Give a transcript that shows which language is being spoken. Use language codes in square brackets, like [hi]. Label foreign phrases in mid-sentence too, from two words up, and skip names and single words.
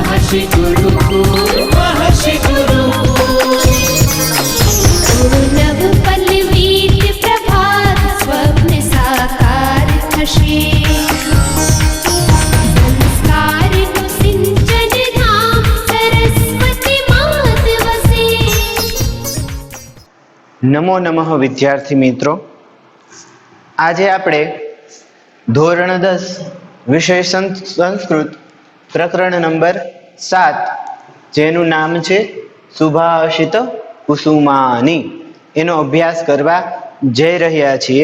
[gu] महर्षि गुरुकुल महर्षि गुरुकुल નવ પલ્લવિત પ્રભાત સ્વપ્ન સાકાર થશે संस्कारનું સિંચન ધામ સરસ્વતી માત વસે। નમો નમઃ વિદ્યાર્થી મિત્રો, આજે આપણે ધોરણ 10 વિષય સંસ્કૃત પ્રકરણ નંબર 7 જેનું નામ છે સુભાષિત કુસુમાની એનો અભ્યાસ કરવા જઈ રહ્યા છીએ।